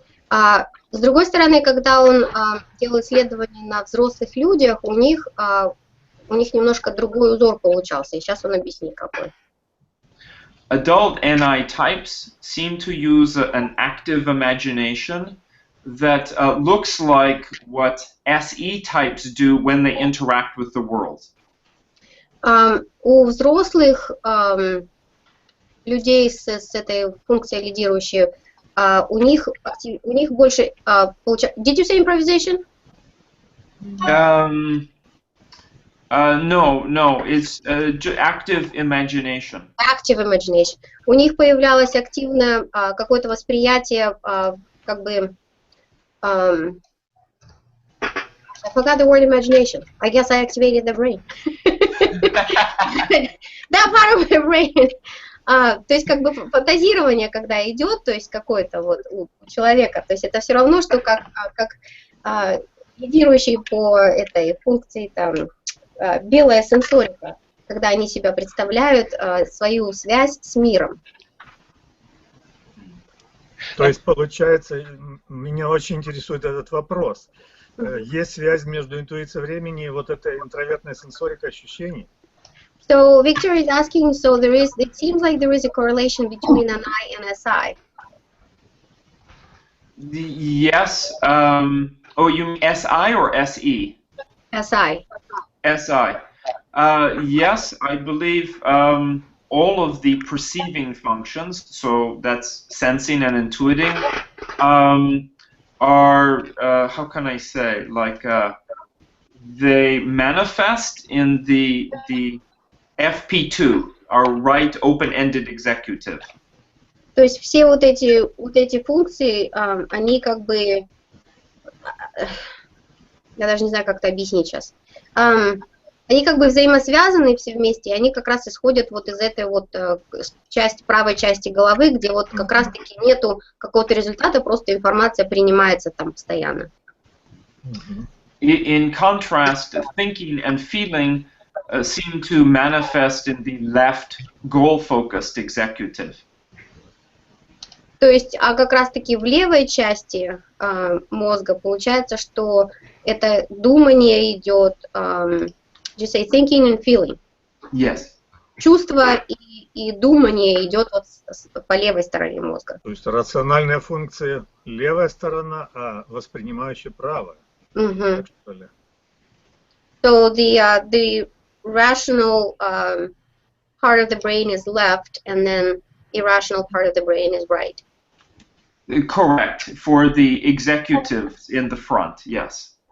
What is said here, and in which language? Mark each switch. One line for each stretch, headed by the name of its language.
Russian: С другой стороны, когда он делал исследования на взрослых людях, у них немножко другой узор получался, и сейчас он объяснит, какой.
English: Adult NI types seem to use an active imagination that looks like what SE types do when they interact with the world.
Russian: У взрослых людей с этой функцией лидирующей, у них больше получается.
English: Did you say improvisation? No, it's active imagination. Active imagination.
Russian: У них появлялось активное какое-то восприятие, как бы.
English: I forgot the word imagination. I guess I activated the brain. That part of my brain.
Russian: То есть как бы фантазирование, когда идет, то есть какое-то вот у человека, то есть это все равно, что как лидирующий по этой функции там белая сенсорика, когда они себя представляют свою связь с миром. То есть получается, меня очень интересует этот вопрос. Есть связь между интуицией времени и вот этой интровертной сенсорикой ощущений?
English: So Victor is asking, so it seems like there is a correlation between NI and SI. Yes. Oh, you mean SI or SE? SI. SI. Yes, I believe all of the perceiving functions, so that's sensing and intuiting, are, how can I say, like they manifest in the FP2, our right open-ended executive.
Russian: То есть все вот эти функции, они как бы, я даже не знаю, как это объяснить сейчас, они как бы взаимосвязаны все вместе, и они как раз исходят вот из этой вот правой части головы, где вот как раз-таки нету какого-то результата, просто информация принимается там постоянно.
English: In contrast, thinking and feeling seem to manifest in the left goal-focused executive.
Russian: То есть, а как раз-таки в левой части мозга получается, что это думание идет,
English: you say thinking and feeling. Yes.
Russian: Чувство и думание идет вот по левой стороне мозга. То есть рациональная функция левая сторона, а воспринимающая правая. Угу. Так, что ли?
English: So the rational part of the brain is left, and then irrational part of the brain is right. Correct. For the executives in the front, yes.